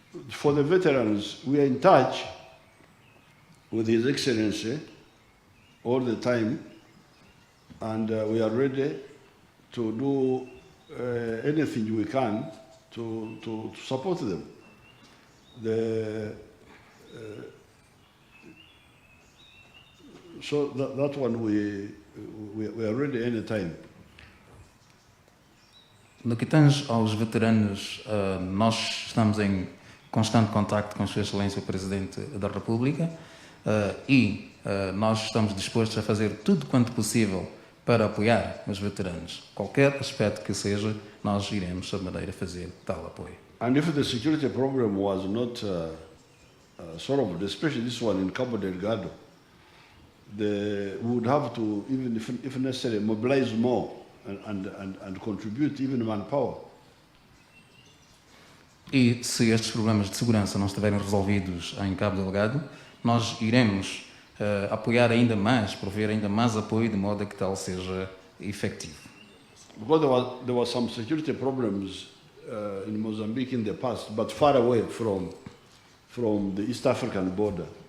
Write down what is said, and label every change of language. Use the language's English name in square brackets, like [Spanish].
[English] For the veterans, we are in touch with His Excellency all the time, and we are ready to do anything we can to support them. So that one we are ready anytime. [Portuguese] No que tange aos veteranos, nós estamos em constante contacto com Sua Excelência o Presidente da República e nós estamos dispostos a fazer tudo quanto possível para apoiar os veteranos. Qualquer aspecto que seja, nós iremos, de maneira, fazer tal apoio. [English] And if the security problem was not solved, especially this one in Cabo Delgado, we would have to, even if necessary, mobilize more and contribute even manpower. [Portuguese] E se estes problemas de segurança não estiverem resolvidos em Cabo Delgado, nós iremos apoiar ainda mais, prover ainda mais apoio, de modo a que tal seja efetivo. [English] Because there were some security problems in Mozambique in the past, but far away from the East African border.